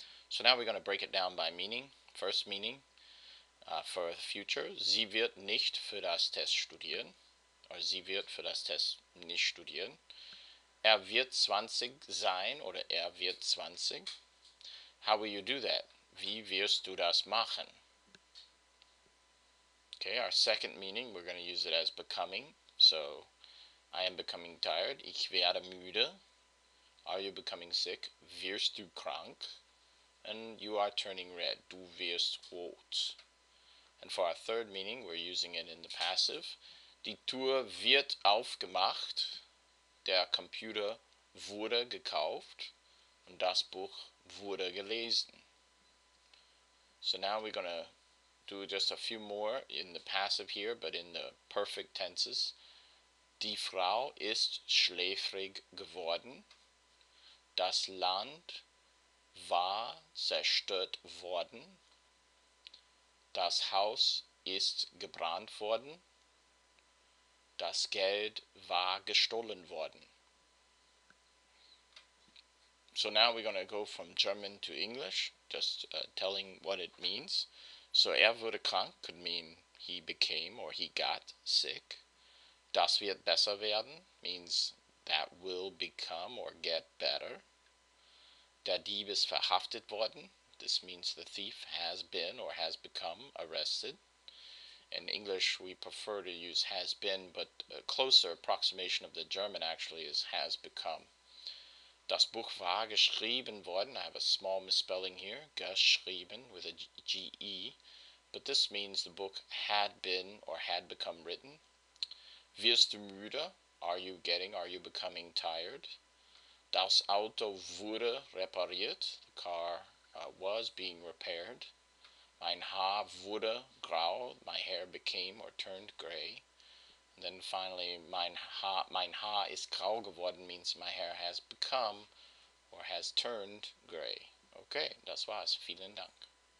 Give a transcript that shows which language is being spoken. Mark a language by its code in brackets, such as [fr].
[en] So now we're going to break it down by meaning. First meaning for the future, [de] sie wird nicht für das Test studieren, or sie wird für das Test nicht studieren. Wird 20 sein, oder wird 20. [en] How will you do that? [de] Wie wirst du das machen? [en] Okay, our second meaning, we're going to use it as becoming. So, I am becoming tired. [de] Ich werde müde. [en] Are you becoming sick? [de] Wirst du krank? [en] And you are turning red. [de] Du wirst rot. [en] And for our third meaning, we're using it in the passive. [de] Die Tür wird aufgemacht. Der Computer wurde gekauft. Und das Buch wurde gelesen. [en] So now we're going to do just a few more in the passive here, but in the perfect tenses. [de] Die Frau ist schläfrig geworden. Das Land war zerstört worden. Das Haus ist gebrannt worden. Das Geld war gestohlen worden. [en] So now we're going to go from German to English, just telling what it means. So [de] wurde krank [en] could mean he became or he got sick. [de] Das wird besser werden [en] means that will become or get better. [de] Der Dieb ist verhaftet worden. [en] This means the thief has been or has become arrested. In English we prefer to use has been, but a closer approximation of the German actually is has become. [de] Das Buch war geschrieben worden. [en] I have a small misspelling here, geschrieben with a G-E. But this means the book had been or had become written. [de] Wirst du müde? [en] Are you becoming tired? [de] Das Auto wurde repariert. [en] The car was being repaired. [de] Mein Haar wurde grau. [en] My hair became or turned gray. And then finally, [de] mein Haar ist grau geworden [en] means my hair has become or has turned gray. Okay, [de] das war's. Vielen Dank.